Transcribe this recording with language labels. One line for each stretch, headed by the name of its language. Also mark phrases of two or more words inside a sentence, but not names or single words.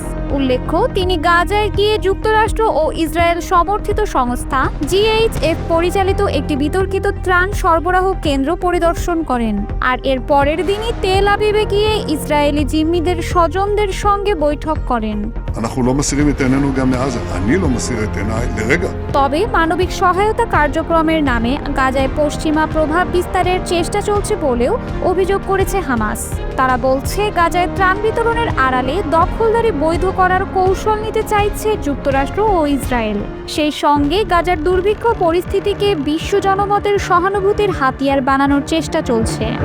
Bangla: উল্লেখ্য, তিনি গাজায় গিয়ে যুক্তরাষ্ট্র ও ইসরায়েল সমর্থিত সংস্থা GHF পরিচালিত একটি বিতর্কিত ত্রাণ সরবরাহ কেন্দ্র পরিদর্শন করেন। আর এর পরের দিনই তেল আবিবে গিয়ে ইসরায়েলি জিম্মিদের স্বজনদের সঙ্গে বৈঠক করেন।
Hebrew: אנחנו לא מסירים את עינינו גם מעזה. אני לא מסיר את עיניי לרגע.
Bangla: তবে মানবিক সহায়তা কার্যক্রমের নামে গাজায় পশ্চিমা প্রভাব বিস্তারের চেষ্টা চলছে বলেও অভিযোগ করেছে হামাস। তারা বলছে, গাজায় ত্রাণ বিতরণের আড়ালে দখলদারি বৈধ করার কৌশল নিতে চাইছে যুক্তরাষ্ট্র ও ইসরায়েল। সেই সঙ্গে গাজার দুর্ভিক্ষ পরিস্থিতিকে বিশ্ব জনমতের সহানুভূতির হাতিয়ার বানানোর চেষ্টা চলছে।